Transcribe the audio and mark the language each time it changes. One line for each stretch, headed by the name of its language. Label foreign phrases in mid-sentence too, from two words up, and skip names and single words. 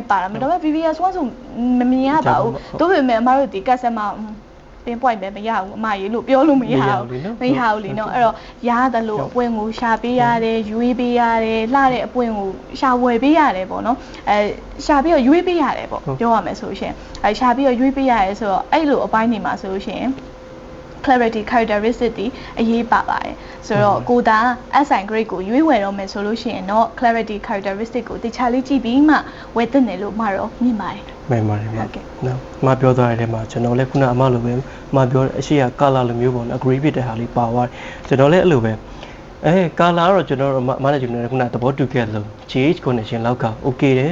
Burmese: ပါတာဒါပေမဲ့ VVS1 ဆိုမမြင်ရပါဘူးတို့ပေမဲ့အမတို့ဒီ
English: customer pin point
Burmese: ပဲမရဘူးအမရေလို့ပြောလို့မရဘူး လीနော်အဲ့တော့ရတယ်လို့အပွင့်ကိုရှာပေးရတယ်ရွေးပေးရတယ်လှတဲ့အပွင့်ကိုရှာဝယ်ပေးရတယ်ပေါ့နော်ရှာပြီးတော့ရွေးပေးရတယ်ပေါ့ပြောရမယ်ဆိုရှင်ရှာပြီးတော့ရွေးပေးရတယ်ဆိုတော့အဲ့လိုအပိုင်းနေမှာဆိုရှင်
English: clarity characteristic
Burmese: တွေအရေးပါပါတယ်ဆိုတော့ကိုဒါ
English: SI grade
Burmese: ကိုရွေးဝယ်တော့မယ်ဆိုလို့ရှိရင်တော့
English: clarity characteristic
Burmese: ကိုတခြားလေးကြည့်ပြီးမှဝယ်သင့်တယ်လို့မှတော့မြင်ပါတယ် မှန်ပါတယ်ဗျာနော်မပြောသွားတဲ့ထဲမှာကျွန်တော်လည်းခုနအမလိုပဲမပြောအရှိရ color လိုမျိုးပေါ့နော် agree ဖြစ်တဲ့ဟာလေးပါသွားကျွန်တော်လည်းအဲ့လိုပဲcolor ကတော့ကျွန်တော်မနဲ့ကျွန်တော်ခုနသဘောတူခဲ့တယ်လို့
English: GH connection
Burmese: လောက်က okay တယ်